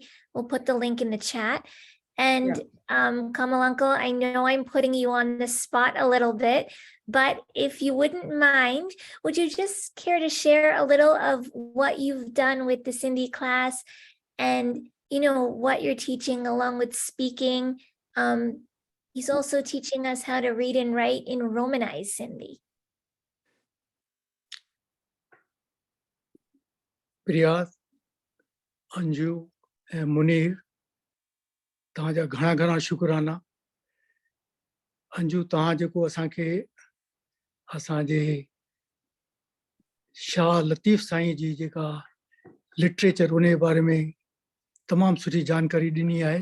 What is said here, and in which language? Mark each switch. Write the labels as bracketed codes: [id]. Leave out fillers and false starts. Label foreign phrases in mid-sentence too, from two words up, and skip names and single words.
[en] We'll put the link in the chat. And Kamal Uncle, I know I'm putting you on the spot a little bit, but if you wouldn't mind, would you just care to share a little of what you've done with the Sindhi class and, you know, what you're teaching along with speaking? He's also teaching us how to read and write in Romanized Sindhi. Priya, Anju, and Munir, [sd] तव्हांजा घणा घणा शुक्राना. अंजू तव्हां जेको असांखे असांजे शाह लतीफ़ साईं जी जेका लिटरेचर उन जे बारे में तमामु सुठी जानकारी ॾिनी आहे.